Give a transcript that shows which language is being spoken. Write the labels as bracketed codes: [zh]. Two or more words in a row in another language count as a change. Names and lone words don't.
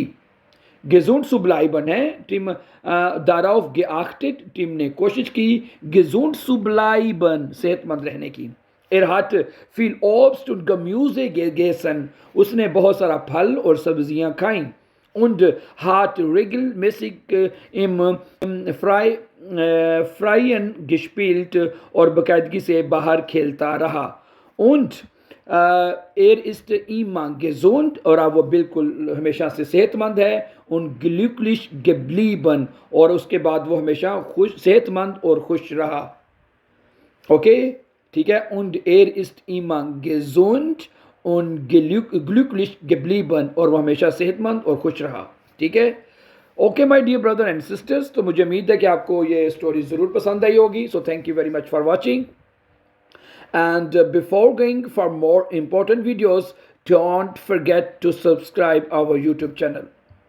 [de] gesund zu bleiben है, टीम darauf geachtet, [hi] टीम ने कोशिश की [de] gesund zu bleiben, [hi] सेहतमंद रहने की। [de] Er hat viel Obst und Gemüse gegessen, [hi] उसने बहुत सारा फल और सब्जियां खाई। [de] und hat regelmäßig im Freien gespielt, [hi] और बाकायदगी से बाहर खेलता रहा। [de] und er ist immer gesund, [hi] और अब वो बिल्कुल हमेशा से सेहतमंद है। [de] und glücklich geblieben, [hi] और उसके बाद वो हमेशा खुश, सेहतमंद और खुश रहा। ओके? ठीक है? [de] und er ist immer gesund und glücklich geblieben, [hi] और वो हमेशा सेहतमंद और खुश रहा। ठीक है? [en] okay my dear brother and sisters, [hi] तो मुझे उम्मीद है कि आपको ये स्टोरी ज़रूर पसंद आई होगी। [en] so thank you very much for watching, and before going for more important videos, don't forget to subscribe our YouTube channel.